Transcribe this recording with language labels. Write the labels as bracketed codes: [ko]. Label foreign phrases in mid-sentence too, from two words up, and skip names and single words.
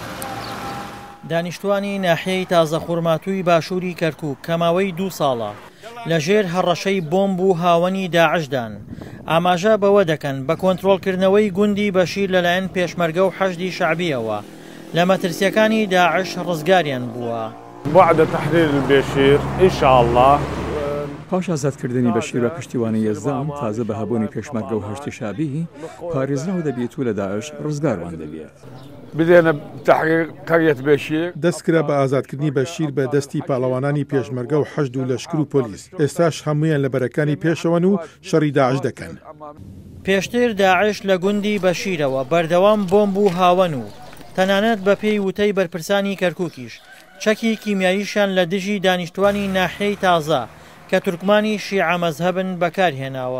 [ckb] دانیشتوانی ناحیەی تازە خوڕماتووی باشووری کەرکووک کە ماوەی 2 ساڵە لەژێر هەڕەشەی بۆمب و هاوەنی داعشدان ئاماژە بەوە دەکەن بە کۆنتڕۆڵکردنەوەی گوندی بەشیر لەلایەن پێشمەرگە و حەشدی شعبیەوە لە مەترسیەکانی داعش ڕزگاریان بووە. [ar] بعد تحرير البشير إن شاء الله [ckb] پاش ئازادکردنی بەشیر بە پشتیوانی یەزدان تازە بە هەبوونی پێشمەرگە و هەشتی شابی پارێزراو دەبێت و لە داعش ڕزگاروان دەبێت. [ar] بدينا بتحقيق قرية بشير [ckb] دەستکرا بە ئازادکردنی بەشیر بە دەستی پاڵەوانانی پێشمەرگە و حەشد و لەشکر و پۆلیس. ئێستاش هەمویان لە بەرەکانی پێشەوەن و شەڕی داعش دەکەن. پێشتر داعش لە گوندی بەشیرەوە بەردەوام بۆمب و هاوەن و تەنانەت بە پێی وتەی بەرپرسانی کەرکووکیش چەکی کیمیاییشان لە دژی دانیشتوانی ناحیەی تازە کە تورکمانی شیعە مەزهەبن بەکارهێناوە.